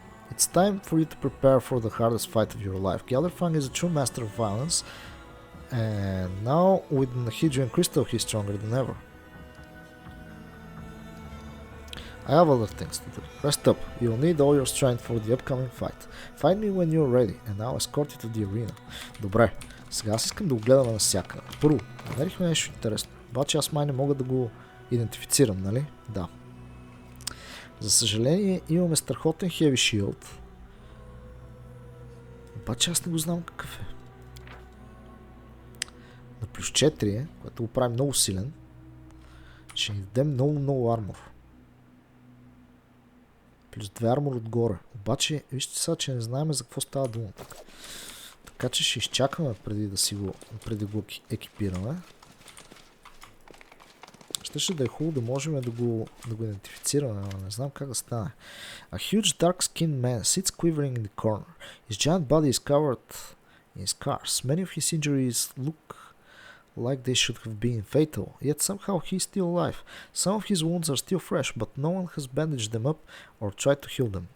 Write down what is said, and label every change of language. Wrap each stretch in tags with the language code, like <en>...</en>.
<en>It's time for you to prepare for the hardest fight of your life. Gelderfang is a true master of violence, and now with the Hydrian Crystal he's stronger than ever. I have other things to do. Rest up. You'll need all your strength for the upcoming fight. Find me when you're ready, and I'll escort you to the arena.</en> <bg>Добре, сега аз искам да го гледаме навсякъде. Първо, намерихме нещо интересно. Обаче аз май не мога да го идентифицирам, нали? Да. За съжаление имаме страхотен Heavy Shield. Обаче аз не го знам какъв е. На плюс 4 е, което го прави много силен. Ще ни даде много армор. Плюс 2 армор отгоре. Обаче, вижте сега, че не знаем за какво става дума. Така че ще изчакаме преди го екипираме. Ще да е хубаво да можем да го идентифицираме, но не знам как да стане.</bg> <en>A huge dark skinned man sits quivering in the corner. His giant body is covered in scars. Many of his injuries look like they should have been fatal, yet somehow he is still alive. Some of his wounds are still fresh, but no one has bandaged them up or tried to heal them.</en>